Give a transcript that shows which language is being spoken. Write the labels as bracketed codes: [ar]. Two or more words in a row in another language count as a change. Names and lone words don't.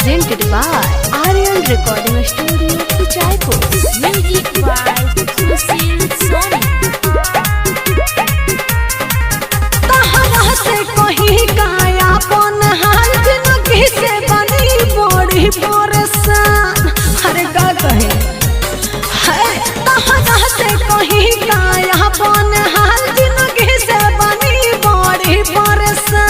[en] presented by Aryan Recording Studio, Kuchaipur. Music by Sushil Soni. [bho] तहरा से कहीं काया पन हाल जिंदगी से बनी बड़ी परेशान। अरे का कहे तहरा से कहीं काया पन हाल जिंदगी से बनी बड़ी परेशान।